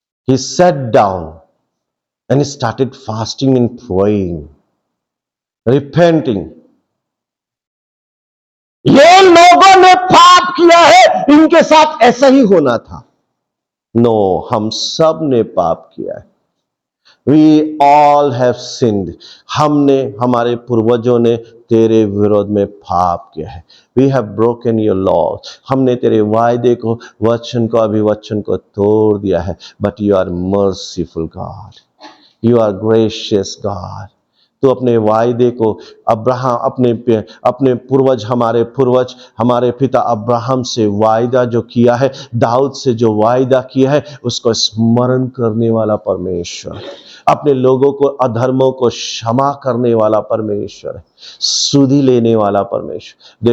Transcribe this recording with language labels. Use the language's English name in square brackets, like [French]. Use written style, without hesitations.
[English] He sat down and he started fasting and praying, repenting. [Hindi] ये लोगों ने पाप किया है, इनके साथ ऐसा ही होना था। नो, हम सब ने पाप किया है। We all have sinned. हमने, हमारे पूर्वजों ने तेरे विरोध में पाप किया है। [English] We have broken your laws. [Hindi] हमने तेरे वायदे को, वचन को, अभिवचन को तोड़ दिया है। [English] But you are merciful God. You are gracious God. [Hindi] तो अपने वायदे को अब्राहम, अपने पूर्वज, हमारे पिता अब्राहम से वायदा जो किया है, दाऊद से जो वायदा किया है, उसको स्मरण करने वाला परमेश्वर, अपने लोगों को, अधर्मों को क्षमा करने वाला परमेश्वर, सुधि लेने वाला परमेश्वर।